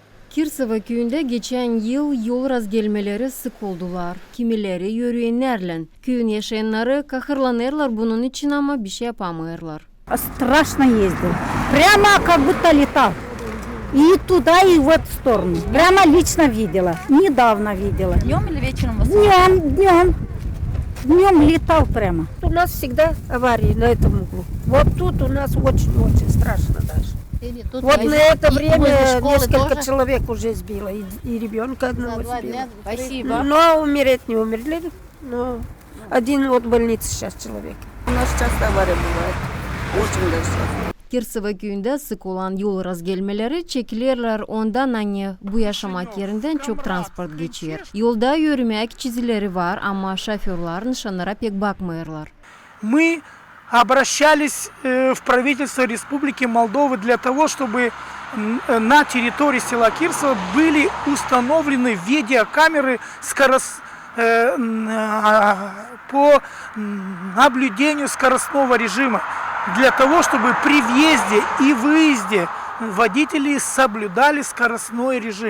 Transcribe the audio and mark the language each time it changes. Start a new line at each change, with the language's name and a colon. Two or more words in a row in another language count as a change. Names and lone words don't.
Gagauz: Kirsova köyünde geçen yıl yol razgelmeleri sık oldular. Kimileri yürüyenlerle. Köyün yaşayanları kahırlanırlar bunun için ama bir şey yapamıyorlar.
Russian: Страшно ездил. Прямо как будто летал. И туда, и в эту сторону. Прямо лично видела. Недавно видела. Днем или вечером вас? Днем. Днем летал прямо. У нас всегда аварии на этом углу. Вот тут у нас очень-очень страшно даже. Вот на это время несколько человек уже сбило. И ребенка одного сбило. Спасибо. Но умереть не умерли. Но один вот в больнице сейчас человек. У нас часто авария бывает. Очень даже часто.
Gagauz: Kirsova köyünde sık olan yol razgelmeleri çekilirler ondan hani bu yaşamak yerinden çok transport geçiyor. Yolda yürümek çizileri var ama şoförler nişanlara pek bakmıyorlar.
Russian: Мы обращались в правительство Республики Молдова для того, чтобы на территории села Кирсово были установлены видеокамеры по наблюдению скоростного режима, для того, чтобы при въезде и выезде водители соблюдали скоростной режим.